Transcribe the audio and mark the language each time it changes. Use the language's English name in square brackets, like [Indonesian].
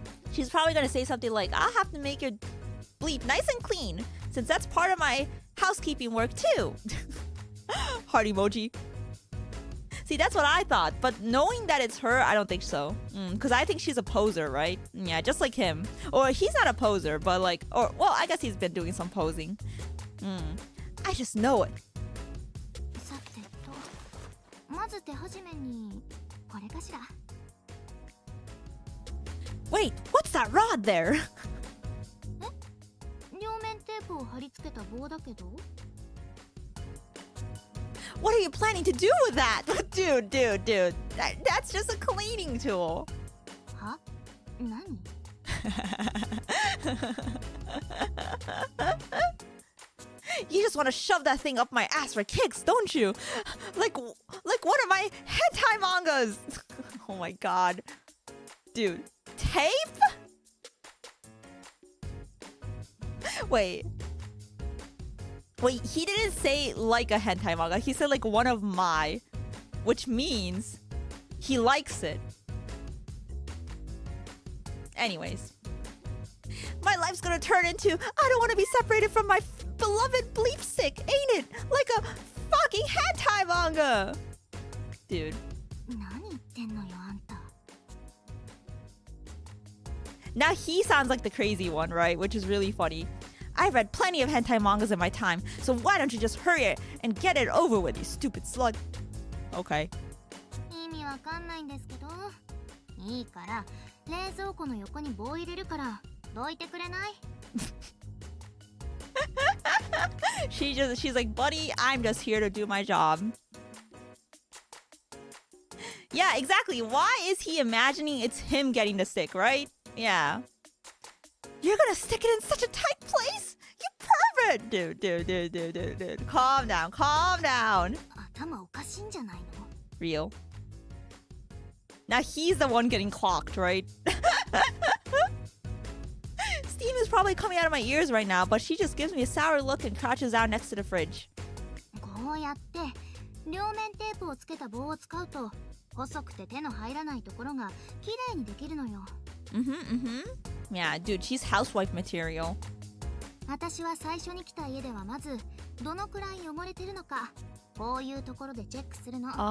[English] She's probably going to say something like, I'll have to make your bleep nice and clean, since that's part of my housekeeping work too. Heart emoji. See, that's what I thought, but knowing that it's her, I don't think so. Because I think she's a poser, right? Yeah, just like him. Or he's not a poser, but like, or, well, I guess he's been doing some posing. I just know it. [Japanese] さてと、まず手始めにこれかしら。 [English] Wait, what's that rod there? [Japanese] 両面テープを貼り付けた棒だけど。 [English] What are you planning to do with that? Dude. That's just a cleaning tool. [Japanese] は？何？ [English] You just want to shove that thing up my ass for kicks, don't you? Like one of my hentai mangas. Oh my god. Dude, tape? Wait, he didn't say like a hentai manga. He said like one of my, which means he likes it. Anyways. My life's gonna turn into, I don't want to be separated from my beloved bleep stick, ain't it? Like a fucking hentai manga. Dude. [Japanese] 何言ってんのよあんた。 [English] Now he sounds like the crazy one, right? Which is really funny. I've read plenty of hentai mangas in my time, so why don't you just hurry it and get it over with, you stupid slut. Okay. [Japanese] 意味わかんないんですけど。いいから、冷蔵庫の横に棒入れるから、どいてくれない？ [English] She's like, buddy, I'm just here to do my job. Yeah, exactly. Why is he imagining it's him getting the stick, right? Yeah. You're gonna stick it in such a tight place? You pervert! Dude. Calm down. [Japanese] 頭おかしいんじゃないの？ [English] Real. Now he's the one getting clocked, right? Steam is probably coming out of my ears right now, but she just gives me a sour look and crouches down next to the fridge. [Japanese] こうやって両面テープをつけた棒を使うと細くて手の入らないところが綺麗にできるのよ。 [English] Yeah, dude, she's housewife material. [Japanese] 私は最初に来た家ではまずどのくらい汚れてるのかこういうところでチェックするの。